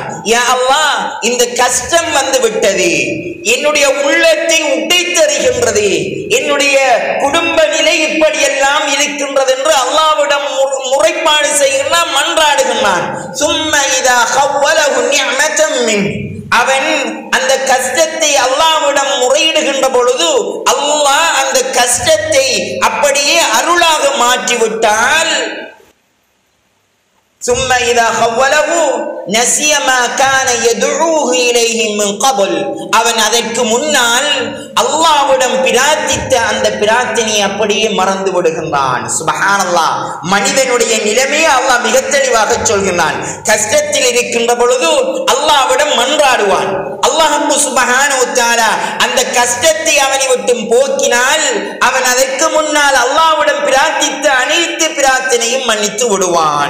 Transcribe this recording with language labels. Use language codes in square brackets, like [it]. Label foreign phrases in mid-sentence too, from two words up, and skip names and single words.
[ta] யா அல்லாஹ், இந்த கஷ்டம் வந்து விட்டது, என்னுடைய உள்ளத்தை உடைத்தறிகின்றது, என்னுடைய குடும்ப நிலை இப்படி எல்லாம் இருக்கின்றது என்று அல்லாஹ்விடம் முறைப்பாடு செய்கிறான், மன்றாடுகின்றான். [ar] ثم إذا خوله نعمة من, [ta] அவன் அந்த கஷ்டத்தை அல்லாஹ்விடம் முறையிடுகின்ற பொழுது அல்லாஹ் அந்த கஷ்டத்தை அப்படியே அருளாக மாற்றிவிட்டால், [ar] ثم إذا خوله نسي ما كان يدعوه إليه من قبل, [ta] அவன் அதற்கு முன்னால் அல்லாஹ்விடம் பிரார்த்தித்த அந்த பிரார்த்தனையை அப்படியே மறந்து விடுகின்றான். சுப்ஹானல்லாஹ், மனிதனுடைய நிலைமையை அல்லாஹ் மிக தெளிவாக சொல்கிறான். கஷ்டத்தில் இருக்கின்ற பொழுது அல்லாஹ்விடம் மன்றாடுவான். அல்லாஹ் [ar] سبحانه وتعالى [ta] அந்த கஷ்டத்தை அவனை விட்டு போக்கினால் அவன் அதற்கு முன்னால் அல்லாஹ்விடம் பிரார்த்தித்த அனைத்து பிரார்த்தனையும் மன்னித்து விடுவான்.